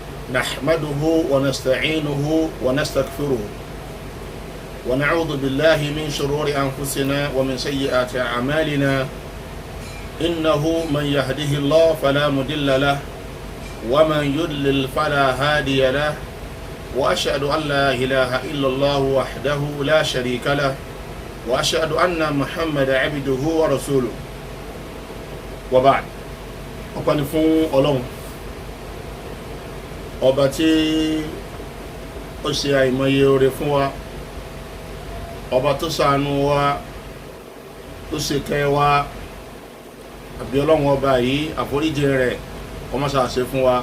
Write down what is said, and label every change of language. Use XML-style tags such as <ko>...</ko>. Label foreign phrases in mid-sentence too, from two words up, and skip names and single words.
<ar>نحمده ونستعينه ونستغفره ونعوذ بالله من شرور أنفسنا ومن سيئات أعمالنا إنه من يهده الله فلا مضل له ومن يضلل فلا هادي له وأشهد أن لا إله إلا الله وحده لا شريك له وأشهد أن محمد عبده ورسوله وبعد</ar> <yo>ọpẹ́ ni fún Ọlọ́run ọba tí ó ṣe àìmọye oore fún wa, ọba tó ṣàánú wa, tó ṣe kẹ́ wa. Àbí Ọlọ́run ọba yìí àforíjì rẹ̀ kó má ṣe fún wa.</yo>